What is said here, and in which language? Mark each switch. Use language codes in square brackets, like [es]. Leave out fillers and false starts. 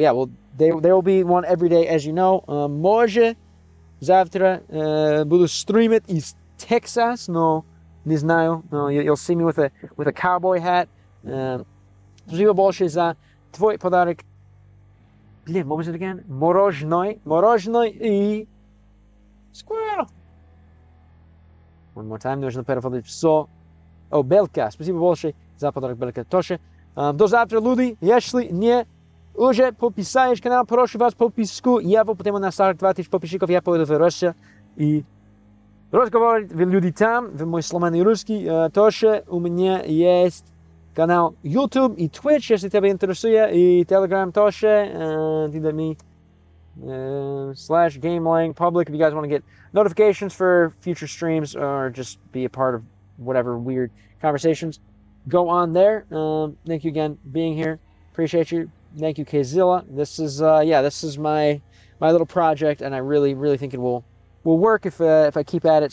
[en] Yeah, well, there will be one every day, as you know. [ru] Може завтра буду стримить из Texas, но не знаю. [en] You'll see me with a cowboy hat. [ru] Спасибо большое за твой подарок. [en] Блин, what was it again? [ru] Мороженое и squirrel. [en] One more time, [ru] нужно переводить все. Белка. Спасибо большое за подарок, Белка. Тоже. До завтра, люди. Если не уже подписаешь канал, прошу вас подписку. Я потому на 42 тысяч подписчиков я поеду в Россию и разговаривать с людьми там, в мой сломанный русский. Тоже у меня есть канал YouTube и Twitch, если тебя интересует, и Telegram тоже. [en] /GameLang public if you guys want to get notifications for future streams or just be a part of whatever weird conversations. Go on there. Thank you again being here. Appreciate you. Thank you, Kzilla. This is my little project, and I really think it will work if I keep at it.